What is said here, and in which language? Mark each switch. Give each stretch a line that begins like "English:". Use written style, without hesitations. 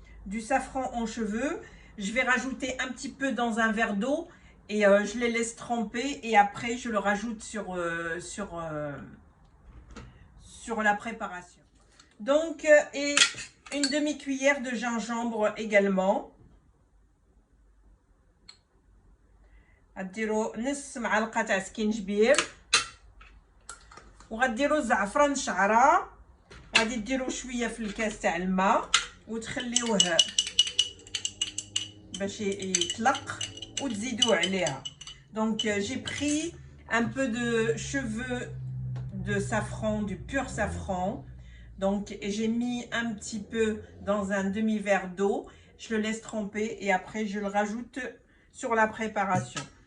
French: Du safran en cheveux. Je vais rajouter un petit peu dans un verre d'eau et je les laisse tremper. Et après, je le rajoute sur la préparation. Donc, et une demi-cuillère de gingembre également.
Arabic: غديروا نص معلقه تاع سكينجبير وغديروا الزعفران شعره غادي ديروا شويه في الكاس تاع الماء وتخليوه باش يطلق وتزيدوا عليها.
French: Donc j'ai pris un peu de cheveux de safran, du pur safran. Donc j'ai mis un petit peu dans un demi-verre d'eau, je le laisse tremper et après je le rajoute sur la préparation.